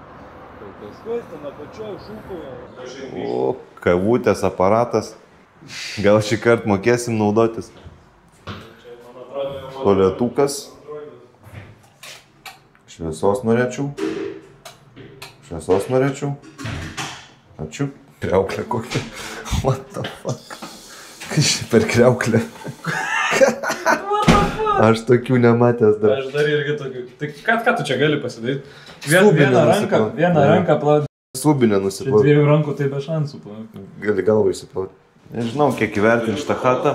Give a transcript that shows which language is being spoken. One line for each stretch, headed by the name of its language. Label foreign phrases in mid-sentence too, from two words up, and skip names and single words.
Lithuanian: O, kavutės aparatas. Gal šį kartą mokėsim naudotis. Tualetukas. Šviesos norėčiau. Ačiū. Kriauklė kokia.
English: What the fuck?
Lithuanian: Kas čia per kriauklę? Aš tokių nematęs dar. Aš dar irgi tokių. Tai ką tu čia gali pasidaryti? Vieną ranką plaut. Subinę nusiplaut. Dviejų rankų tai be šansų plaut. Gali galvą įsiplaut. Nežinau, kiek įvertinti šitą chatą.